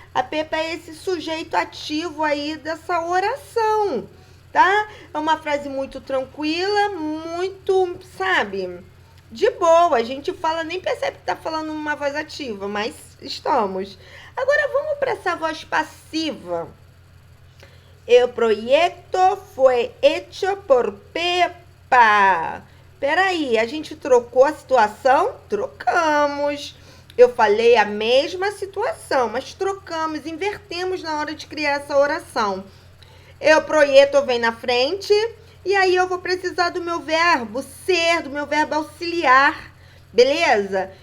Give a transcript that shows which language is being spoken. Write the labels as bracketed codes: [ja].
[pt] A Pepa é esse sujeito ativo aí dessa oração, tá? É uma frase muito tranquila, muito, sabe, de boa. A gente fala, nem percebe que tá falando uma voz ativa, mas estamos. Agora, vamos para essa voz passiva. [es] El proyecto fue hecho por Pepa. [pt] Peraí, a gente trocou a situação? Trocamos. Eu falei a mesma situação, mas trocamos, invertemos na hora de criar essa oração. El proyecto vem na frente, e aí eu vou precisar do meu verbo ser, do meu verbo auxiliar, beleza?